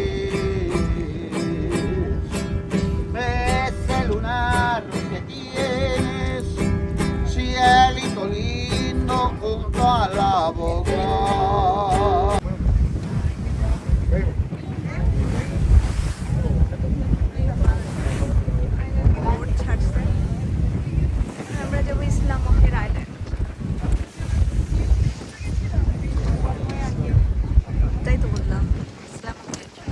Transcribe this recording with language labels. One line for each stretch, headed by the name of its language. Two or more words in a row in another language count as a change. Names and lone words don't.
Spanish: Ese lunar que tienes, cielito lindo junto a la boca.
Bangla: বোট ছাড়ছে, আমরা যাবো ইসলামকের আইল্যান্ড। তাই তো বললাম, ইসলামকের।